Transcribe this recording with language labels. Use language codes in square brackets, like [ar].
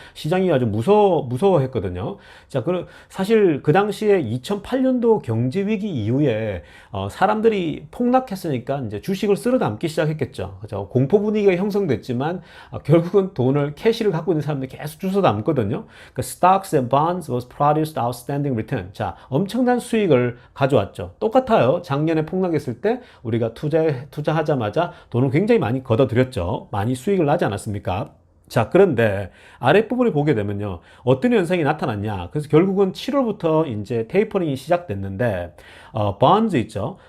[ko] 시장이 아주 무서워했거든요. 자, 사실 그 당시에 2008년도 경제 위기 이후에 사람들이 폭락했으니까 이제 주식을 쓸어 담기 시작했겠죠. 그죠? 공포 분위기가 형성됐지만 결국은 돈을 캐시를 갖고 있는 사람들이 계속 주워 담거든요. [en] 그러니까 stocks and bonds was produced outstanding return. [ko] 자, 엄청난 수익을 가져왔죠. 똑같아요. 작년에 폭락했을 때 우리가 투자하자마자 돈을 굉장히 많이 걷어들였죠. 많이 수익을 나지 않았습니까? 자, 그런데 아랫부분을 보게 되면요. 어떤 현상이 나타났냐. 그래서 결국은 7월부터 이제 테이퍼링이 시작됐는데, bonds 있죠.